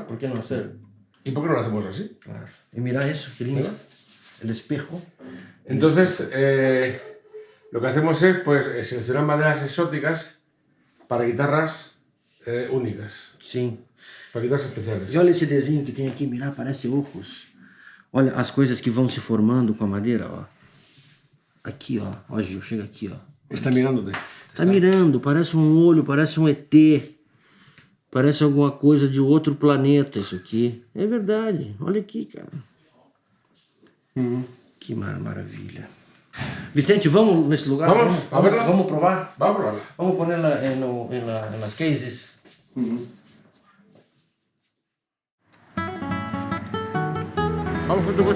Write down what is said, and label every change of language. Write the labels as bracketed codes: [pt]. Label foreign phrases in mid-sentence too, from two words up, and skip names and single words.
[es] ¿Por qué no hacer? ¿y por qué no lo hacemos así? Claro. Y mira eso, qué lindo. El espejo. Entonces, lo que hacemos es pues, seleccionar maderas exóticas para guitarras únicas, [pt] Sim. [es] para guitarras especiales. [pt] E olha esse desenho que tem aqui, [es] mira, parece ojos. [pt] Olha as coisas que vão se formando com a madeira, ó. Aqui, ó. Ó, Gil, chega aqui, ó. [es] Está mirándote. [pt] Tá mirando, parece um olho, parece um ET. Parece alguma coisa de outro planeta isso aqui. É verdade. Olha aqui, cara. Que maravilha. Vicente, vamos nesse lugar? Vamos provar? [es] Vamos a probarla. Vamos ponerla en las cases. ¿Vamos con tu coche?